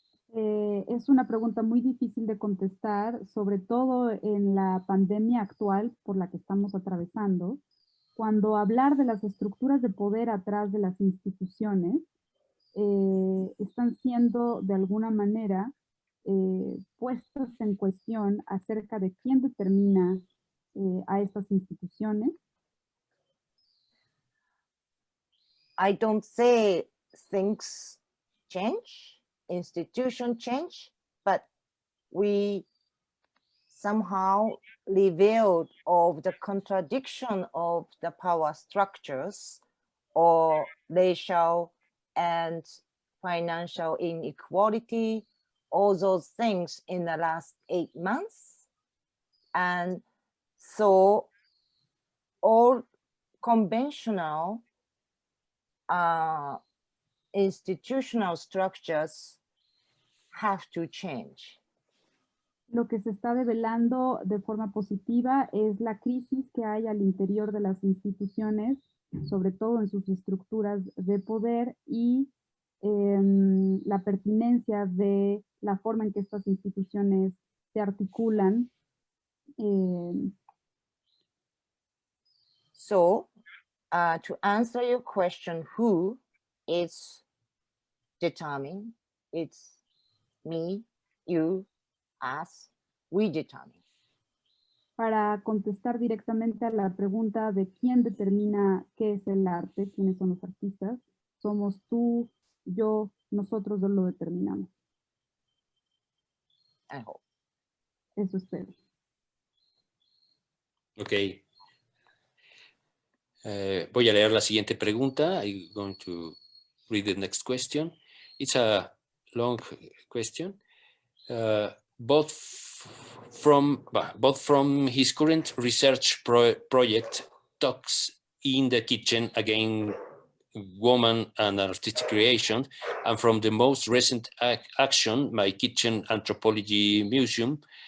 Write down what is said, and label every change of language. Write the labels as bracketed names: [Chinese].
[Spanish] Es una pregunta muy difícil de contestar, sobre todo en la pandemia actual por la que estamos atravesando, cuando hablar de las estructuras de poder atrás de las instituciones están siendo de alguna manera puestas en cuestión acerca de quién determina a estas instituciones. [English] I don't say things change, institution change, but we somehow revealed of the contradiction of the power structures or racial and financial inequality, all those things in the last 8 months. And so all conventional institutional structures have to change. [Spanish] Lo que se está develando de forma positiva es la crisis que hay al interior de las instituciones, sobre todo en sus estructuras de poder y la pertinencia de la forma en que estas instituciones se articulan. [English] So, to answer your question, who is determined? It's me, you, us, we determine. [Spanish] Para contestar directamente a la pregunta de quién determina qué es el arte, quiénes son los artistas, somos tú, yo, nosotros lo determinamos. [English] I hope. [Spanish] Eso espero. [English] Ok. [Spanish] Voy a leer la siguiente pregunta. [English] I'm going to read the next question. It's a long question. Both from his current research project, Talks in the Kitchen, again, Woman and Artistic Creation, and from the most recent action, My Kitchen Anthropology Museum,